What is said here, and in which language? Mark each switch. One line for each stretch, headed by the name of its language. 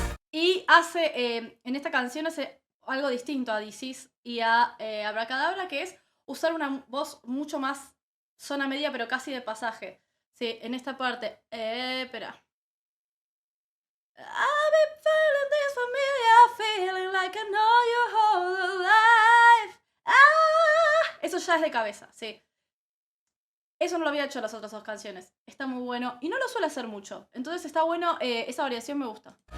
Spanish: Y hace, en esta canción hace algo distinto a This Is y a Abracadabra, que es usar una voz mucho más zona media, pero casi de pasaje. Sí, en esta parte. Espera.
English: I've been feeling this familiar feeling like I know you whole life.
Spanish: Ah, eso ya es de cabeza, sí. Eso no lo había hecho en las otras 2 canciones. Está muy bueno. Y no lo suele hacer mucho. Entonces está bueno. Esa variación me gusta.